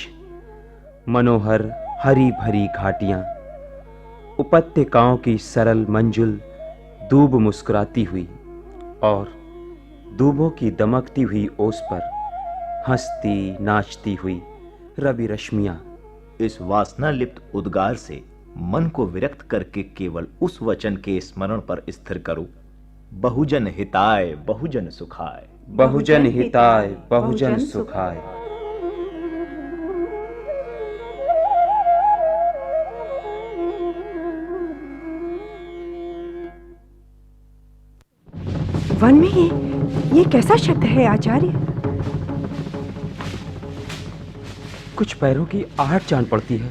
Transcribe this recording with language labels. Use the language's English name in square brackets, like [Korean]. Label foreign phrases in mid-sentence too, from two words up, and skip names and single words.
[Hindi] मनोहर हरी भरी घाटियां, उपत्यकाओं की सरल मंजुल दूब मुस्कुराती हुई और दूबों की दमकती हुई ओस पर हंसती नाचती हुई रवि रश्मियां। इस वासना लिप्त उद्गार से मन को विरक्त करके केवल उस वचन के स्मरण पर स्थिर करो, [Sanskrit] बहुजन हिताय बहुजन सुखाय। बहुजन हिताय बहुजन सुखाय। [Hindi] वन में ये कैसा शब्द है आचार्य? कुछ पैरों की आहट जान पड़ती है।